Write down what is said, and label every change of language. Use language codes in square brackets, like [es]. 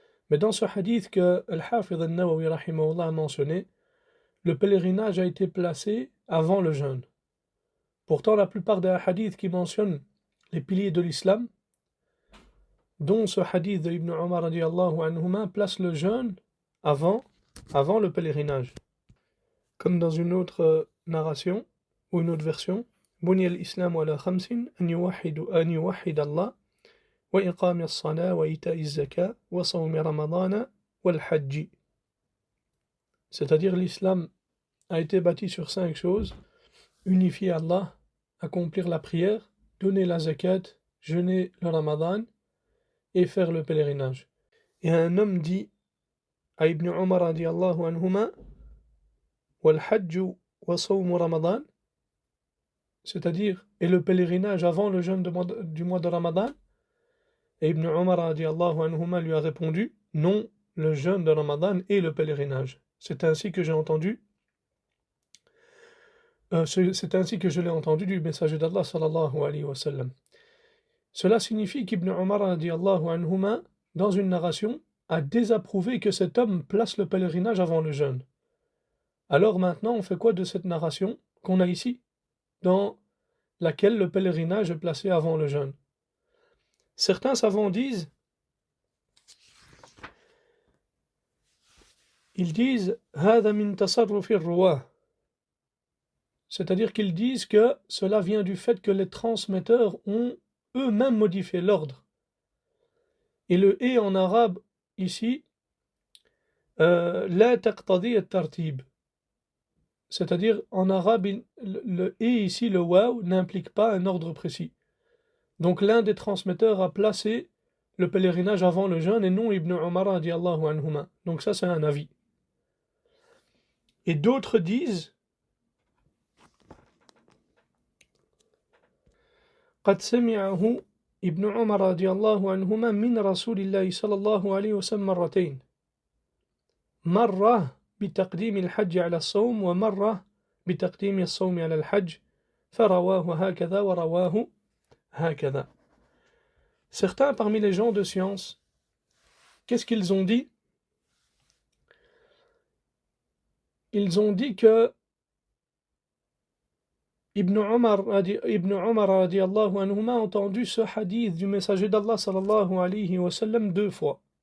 [fr] Mais dans ce hadith que Al-Hafidh al-Nawawi rahimahullah a mentionné, le pèlerinage a été placé avant le jeûne. Pourtant, la plupart des hadiths qui mentionnent les piliers de l'islam, dont ce hadith de Ibn Umar radiallahu anhuma, place le jeûne avant le pèlerinage. Comme dans une autre narration, ou une autre version, [ar] بني الإسلام على 5 أن يوحد الله وإقام الصلاة وإيتاء الزكاة وصوم رمضان والحج. [fr] C'est-à-dire l'islam a été bâti sur 5 choses: unifier Allah, accomplir la prière, donner la zakat, jeûner le ramadan et faire le pèlerinage. Et un homme dit à Ibn Umar radiyallahu anhuma [ar] wal hajj wa sawm ramadan, [fr] c'est-à-dire et le pèlerinage avant le jeûne du mois de Ramadan. Et Ibn Umar radiyallahu anhuma lui a répondu: non, le jeûne de Ramadan et le pèlerinage. C'est ainsi que j'ai entendu c'est ainsi que je l'ai entendu du messager d'Allah sallallahu alayhi wa sallam. Cela signifie qu'Ibn Umar radiyallahu anhuma, dans une narration, a désapprouvé que cet homme place le pèlerinage avant le jeûne. Alors maintenant, on fait quoi de cette narration qu'on a ici, dans laquelle le pèlerinage est placé avant le jeûne? Certains savants disent: ils disent [ar] هذا من تصرف الرواه. [fr] C'est-à-dire qu'ils disent que cela vient du fait que les transmetteurs ont eux-mêmes modifié l'ordre. Et le et en arabe ici, [ar] لا تقتضي الترتيب. [fr] C'est-à-dire en arabe, le et ici, le waw, n'implique pas un ordre précis. Donc l'un des transmetteurs a placé le pèlerinage avant le jeûne et non Ibn Umar radiallahu anhuma. Donc ça c'est un avis. Et d'autres disent [ar] قد سمعه ابن عمر رضي الله عنهما من رسول الله صلى الله عليه وسلم مرتين مرة بتقديم الحج على الصوم ومرة بتقديم الصوم على الحج فرواه هكذا ورواه هكذا. [fr] Certains parmi les gens de science, qu'est-ce qu'ils ont dit? Ils ont dit que Ibn Umar radiallahu anhuma a entendu ce hadith du messager d'Allah sallallahu alayhi wa sallam 2 fois.